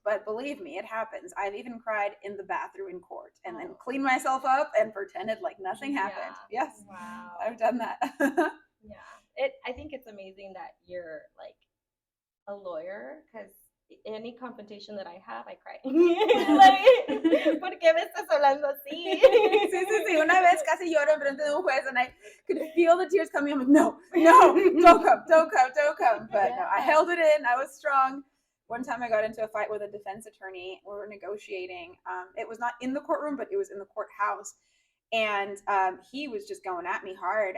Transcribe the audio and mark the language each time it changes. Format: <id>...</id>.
<en>But believe me, it happens. I've even cried in the bathroom in court and then cleaned myself up and pretended like nothing happened. Yes. Wow. I've done that. I think it's amazing that you're, like, a lawyer, because any confrontation that I have, I cry.</en> <es>Like, ¿por qué me estás hablando así? Sí. Una vez casi lloro en frente de un juez,</es> <en>and I could feel the tears coming. I'm like, no, don't come. But no, I held it in. I was strong. One time I got into a fight with a defense attorney. We were negotiating. It was not in the courtroom, but it was in the courthouse. And he was just going at me hard.</en>